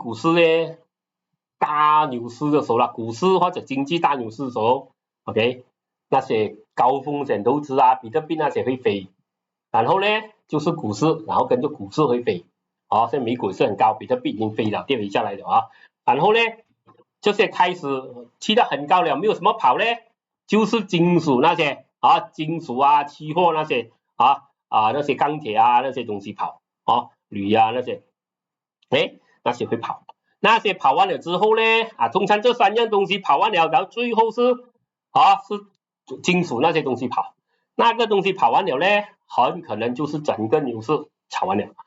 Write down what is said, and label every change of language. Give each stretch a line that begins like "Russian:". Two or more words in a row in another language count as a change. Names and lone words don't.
Chinese: 股市呢大牛市的時候股市或者經濟大牛市的時候 OK， 那些高風險投資比特幣那些會飛，然後呢就是股市，然後跟着股市會飛現在美股是很高，比特幣已經飛了，跌回下來了然後呢這些開始去到很高了，沒有什麼跑呢，就是金屬那些金屬期貨那些那些鋼鐵那些東西跑鋁那些那些會跑，那些跑完了之後呢通常這3樣東西跑完了，然後最後是金屬那些東西跑，那個東西跑完了呢很可能就是整個牛市炒完了